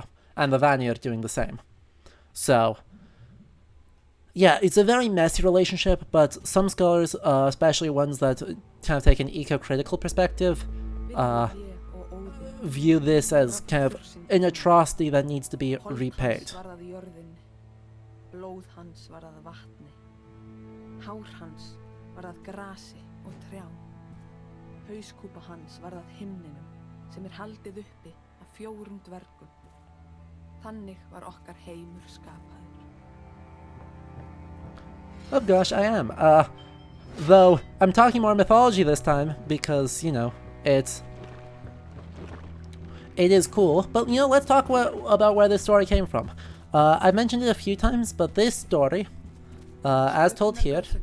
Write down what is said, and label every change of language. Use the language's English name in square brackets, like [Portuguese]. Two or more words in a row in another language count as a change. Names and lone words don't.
[English] And the Vanir doing the same. So, yeah, it's a very messy relationship, but some scholars, especially ones that kind of take an eco-critical perspective, view this as kind of an atrocity that needs to be repaid. [Icelandic] Blóð hans var að vatni, hár hans var að grasi og trjám, hauskúpa hans var að himninum sem haldið uppi af 4 dvergum. Þannig var okkar heimur skapaður. [English] Oh gosh, I am. Though I'm talking more mythology this time because, you know, it is cool. But, you know, let's talk about where this story came from. I've mentioned it a few times, but this story, as told here...